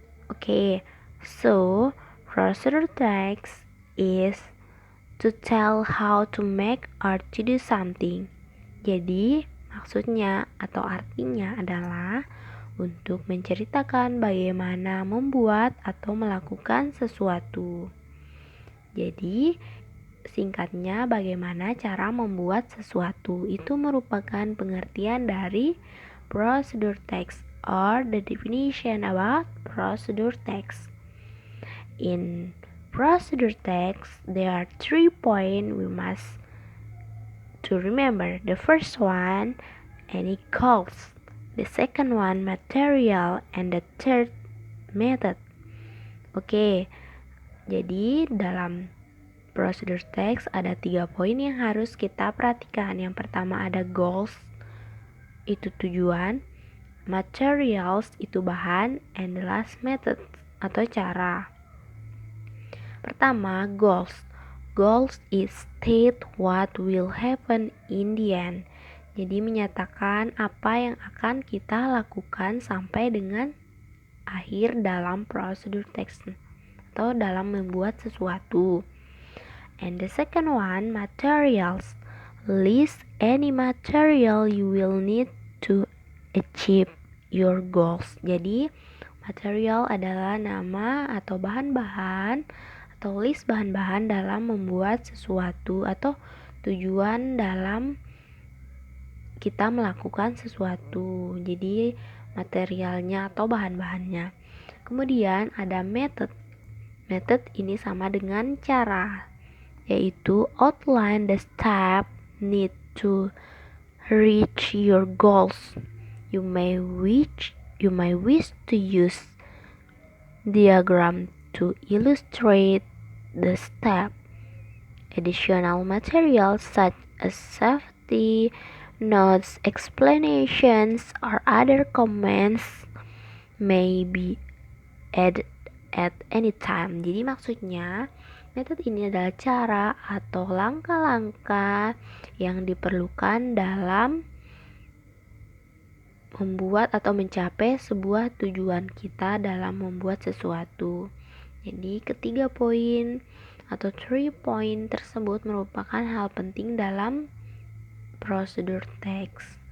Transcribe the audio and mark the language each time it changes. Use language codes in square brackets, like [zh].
[en] Okay, so procedure text is to tell how to make or to do something. [id] Jadi, maksudnya atau artinya adalah untuk menceritakan bagaimana membuat atau melakukan sesuatu. Jadi, singkatnya bagaimana cara membuat sesuatu itu merupakan pengertian dari procedure text [en] or the definition about procedure text. In procedure text, there are 3 points we must to remember. The first one, any goals. The second one, material. And the third, method. [id] Oke, jadi dalam procedure text ada 3 poin yang harus kita perhatikan. Yang pertama ada goals, itu tujuan. Materials, itu bahan. [en] And the last, [id] method, atau cara. Pertama, goals. [en] Goals is state what will happen in the end. [id] Jadi menyatakan apa yang akan kita lakukan sampai dengan akhir dalam procedure text atau dalam membuat sesuatu. [en] And the second one, materials. List any material you will need to achieve your goals. [id] Jadi material adalah nama atau bahan-bahan atau list bahan-bahan dalam membuat sesuatu atau tujuan dalam kita melakukan sesuatu. Jadi materialnya atau bahan-bahannya. Kemudian ada method. Method ini sama dengan cara, yaitu [en] outline the step need to reach your goals. You may wish to use diagram to illustrate the step. Additional materials such as safety notes, explanations, or other comments may be added at any time. [id] Jadi maksudnya metode ini adalah cara atau langkah-langkah yang diperlukan dalam membuat atau mencapai sebuah tujuan kita dalam membuat sesuatu. Jadi ketiga poin atau 3 poin tersebut merupakan hal penting dalam procedure text.